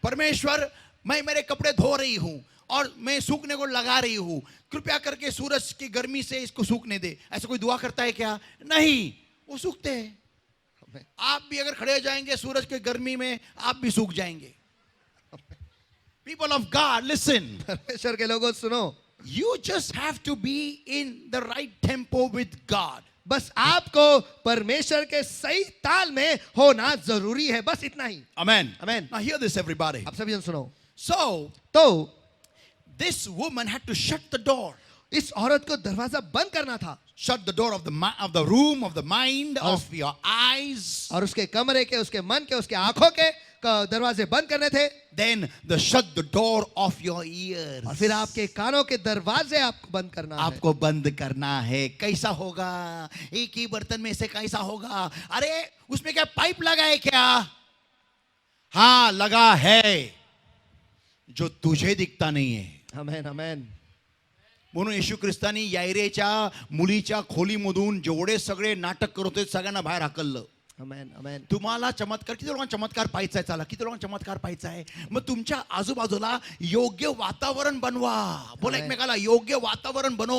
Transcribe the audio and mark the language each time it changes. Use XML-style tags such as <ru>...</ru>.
<hi>परमेश्वर, मैं मेरे कपड़े धो रही हूं और मैं सूखने को लगा रही हूं, कृपया करके सूरज की गर्मी से इसको सूखने दे. ऐसा कोई दुआ करता है क्या? नहीं, वो सूखते हैं. आप भी अगर खड़े हो जाएंगे सूरज की गर्मी में, आप भी सूख जाएंगे.</hi> <en>People of God, listen.</en> <hi>परमेश्वर के लोगों सुनो.</hi> <en>You just have to be in the right tempo with God.</en> <hi>बस आपको परमेश्वर के सही ताल में होना जरूरी है. बस इतना ही.</hi> <en>Amen. Amen. Now hear this, everybody.</en> <hi>आप सभी जन सुनो.</hi> <en>So</en> <hi>तो</hi> <en>this woman had to shut the door.</en> <hi>इस औरत को दरवाजा बंद करना था.</hi> <en>Shut the door of the room, of the mind, of your eyes.</en> <hi>और उसके कमरे के, उसके मन के, उसके आंखों के दरवाजे बंद करने थे.</hi> <en>Then shut the door of your ears.</en> <hi>और फिर आपके कानों के दरवाजे आपको बंद करना है. आपको बंद करना है. कैसा होगा? एक ही बर्तन में से कैसा होगा? अरे उसमें क्या पाइप लगा है क्या? हाँ लगा है, जो तुझे दिखता नहीं है.</hi> <en>Amen. Amen.</en> <mr>म्हणून येशू ख्रिस्तानी यायरेच्या मुलीच्या खोलीमधून जेवढे सगळे नाटक करत होते सगळ्यांना बाहेर हाकललं.</mr> <en>Amen. Amen.</en> <mr>तुम्हाला चमत्कार, किती लोकांना चमत्कार पाहायचा आहे? चला, किती लोकांना चमत्कार पाहायचा आहे? मग तुमच्या आजूबाजूला योग्य वातावरण बनवा. बोला एकमेकाला, योग्य वातावरण बनव.</mr>